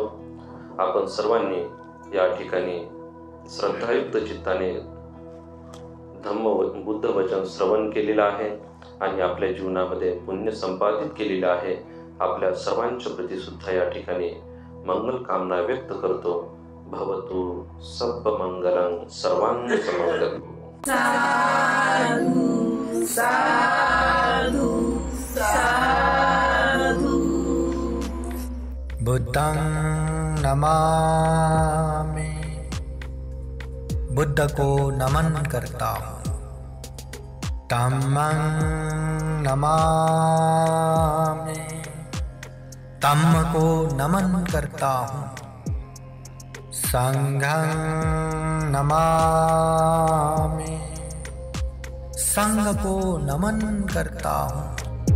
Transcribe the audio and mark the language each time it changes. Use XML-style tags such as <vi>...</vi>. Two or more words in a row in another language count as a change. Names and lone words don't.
<mr>आपण सर्वांनी या ठिकाणी श्रद्धायुक्त चित्ताने धम्म बुद्ध वचन श्रवण केलेलं आहे आणि आपल्या जीवनामध्ये पुण्य संपादित केलेलं आहे. आपल्या सर्वांच्या प्रती सुद्धा या ठिकाणी मंगल कामना व्यक्त करतो.</mr> <pi>भवतु सब्ब मंगलं सर्वांग समंगलम्. साधु साधु साधु. बुद्धं नमामि,</pi> <hi>बुद्ध को नमन करता हूँ.</hi> <pi>धम्मं नमामि,</pi> <hi>धम्म को नमन करता हूँ.</hi> <pi>संघं नमामि,</pi> <hi>संघ को नमन करता हूँ.</hi>